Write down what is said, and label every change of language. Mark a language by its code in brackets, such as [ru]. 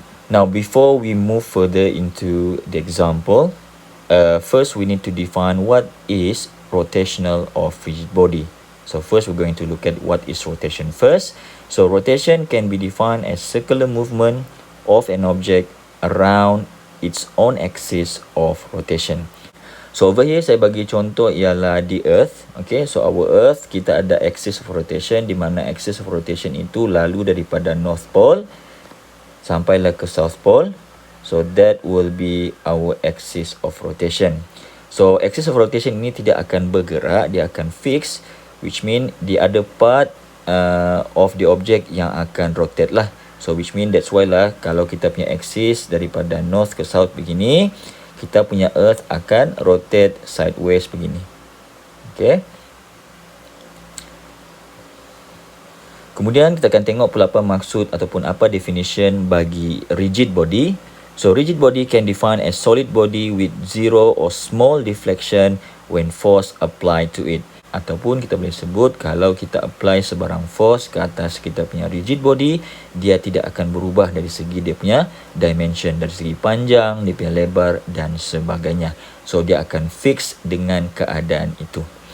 [en] Now before we move further into the example, first we need to define what is rotational of rigid body. So first we're going to look at what is rotation first. So rotation can be defined as circular movement of an object around its own axis of rotation. So over here [ms] saya bagi contoh ialah [en] the earth. Okay, so our earth [ms] kita ada [en] axis of rotation, [ms] di mana [en] axis of rotation [ms] itu lalu daripada [en] north pole [ms] sampailah ke [en] south pole. So that will be our axis of rotation. So axis of rotation [ms] ini tidak akan bergerak, dia akan fix, [en] which mean the other part of the object [ms] yang akan rotate lah. [en] So which mean that's why [ms] lah kalau kita punya axis daripada north ke south begini, kita punya earth akan rotate sideways begini. Okay. Kemudian kita akan tengok pula apa maksud ataupun apa definition bagi rigid body. [en] So rigid body can define as solid body with zero or small deflection when force applied to it. [ms] Ataupun kita boleh sebut kalau kita apply sebarang force ke atas kita punya rigid body, dia tidak akan berubah dari segi dia punya dimension, dari segi panjang, dia punya lebar dan sebagainya. So dia akan fix dengan keadaan itu.